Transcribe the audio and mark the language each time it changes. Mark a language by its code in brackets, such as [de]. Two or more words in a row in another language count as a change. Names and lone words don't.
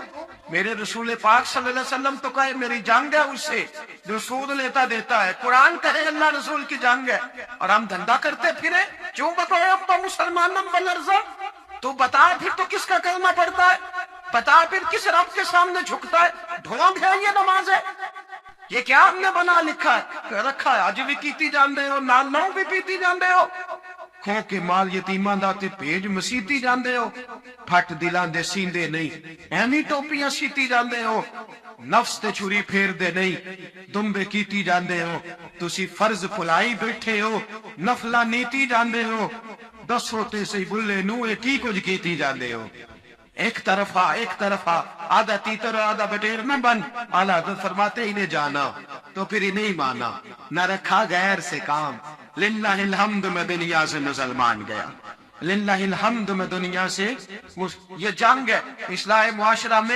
[ur] میرے رسول پاک [ar] صلی اللہ علیہ وسلم [ur] تو کہے میری جنگ ہے اس سے جو سود لیتا دیتا ہے، قرآن کہے اللہ رسول کی جنگ ہے، اور ہم دھندا کرتے پھرے۔ کیوں بتاؤ اب تو مسلمانم والارضا؟ تو بتا پھر تو کس کا کلمہ پڑھتا ہے؟ بتا پھر کس رب کے سامنے جھکتا ہے؟ ڈھونگ ہے یہ نماز ہے؟ یہ کیا ہم نے بنا لکھا ہے رکھا ہے؟ [pa] اج بھی کیتی جاندے ہو، نال نو بھی پیتی جاندے ہو، کھو کے مال یتیماں دا تے بھیج مسیتی جاندے ہو، پھٹ دلاں دے سیندے نہیں، ایویں ٹوپیاں سیتی جاندے ہو، نفس تے چھری پھیر دے نہیں، دمبے کیتی جاندے ہو، تسی فرض پلائی بیٹھے ہو، نفلا نیتی جاندے ہو، دسو تے سی بلے نو اے کی کچھ کیتی جاندے ہو۔ [ur] ایک طرفہ آدھا تیتر اور آدھا بٹیر نہ بن۔ اعلیٰ حضرت فرماتے انہیں جانا تو پھر انہیں مانا، نہ رکھا غیر سے کام۔ [ar] للہ الحمد [ur] میں دنیا سے مسلمان گیا، [ar] للہ الحمد [ur] میں دنیا سے یہ جنگ ہے اصلاح معاشرہ میں۔